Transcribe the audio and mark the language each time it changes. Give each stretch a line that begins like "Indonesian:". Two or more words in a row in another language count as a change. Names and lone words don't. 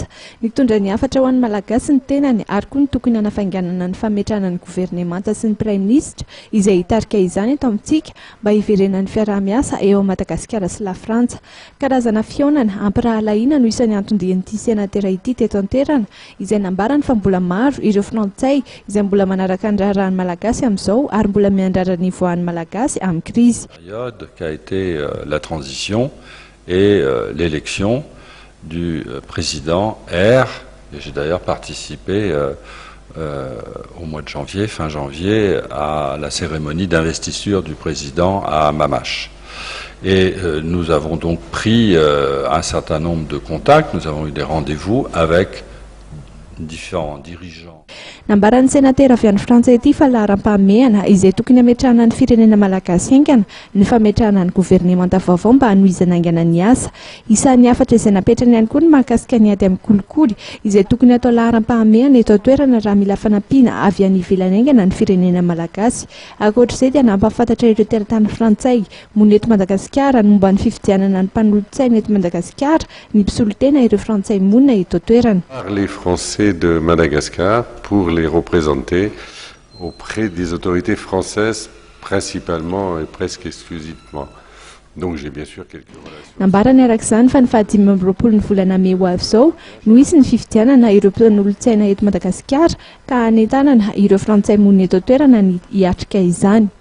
Malagasy: Nitondra ny hafatra ho an'ny malagasy ny tenany ary koa ny tokony hanafainganana ny fametrahana ny governemanta sy ny
French: prime ministre
Malagasy: izay hitarika izany eto amintsika mba hiverenan'ny fiaraha-miasa eo Madagasikara sy la Frantsa. Karazana fionana ampirahalaina no isan'ny antondian'ity senatera ity teto an-toerana izay nambarany fa mbola maro ireo frantsay izay mbola manaraka ny raharahan'ny malagasy amin'izao ary mbola miandrara ny voan'ny malagasy
French: période qui a été la transition et l'élection du président R. Et j'ai d'ailleurs participé au mois de janvier, fin janvier, à la cérémonie d'investiture du président à Mamache. Et nous avons donc pris un certain nombre de contacts, nous avons eu des rendez-vous avec différents dirigeants.
Malagasy: Nambarany senatera avy any Frantsa ity fa laharam-pahamehana izay tokony hametrahana ny firenena malagasy haingana ny fametrahana ny governemanta vaovao mba hanohizana haingana ny asa. Isan'ny hafatra izay napetrany ihany koa ny mahakasika ny ady amin'ny kolikoly izay tokony atao laharam-pahamehana eto an-toerana raha mila fanampiana avy any ivelany haingana ny firenena malagasy. Ankoatr'izay dia nampahafantatra ireo teratany frantsay mony eto Madagasikara ny momba ny fifidianana ny mpanolontsaina eto Madagasikara ny mpisolo tena ireo frantsay monina eto an-toerana.
French: Les Français de Madagascar pour les représenter auprès des autorités françaises principalement et presque exclusivement. Donc j'ai bien sûr quelques relations.
Malagasy: Nambarany arak'izany fa ny fahadimy amby roapolo ny volana May ho avy izao no isy ny fifidianana ireo mpanolontsaina eto Madagasikara ka hanetanana ireo frantsay monina eto an-toerana ny hiatrika izany.